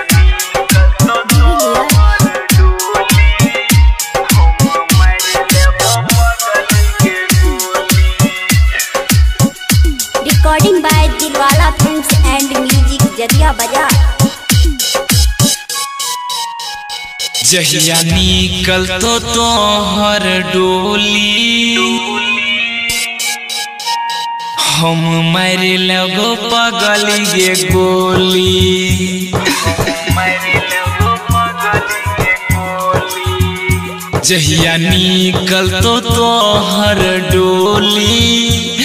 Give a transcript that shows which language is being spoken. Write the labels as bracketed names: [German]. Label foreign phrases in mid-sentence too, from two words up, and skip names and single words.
[English] Recording by Dilwala Films and Music, Jadiya Bazaar. [Maithili] जहिया निकल तो तोहर डोली, हम मार लगो पगली गे गोली, जहिया निकल तो तोहर डोली।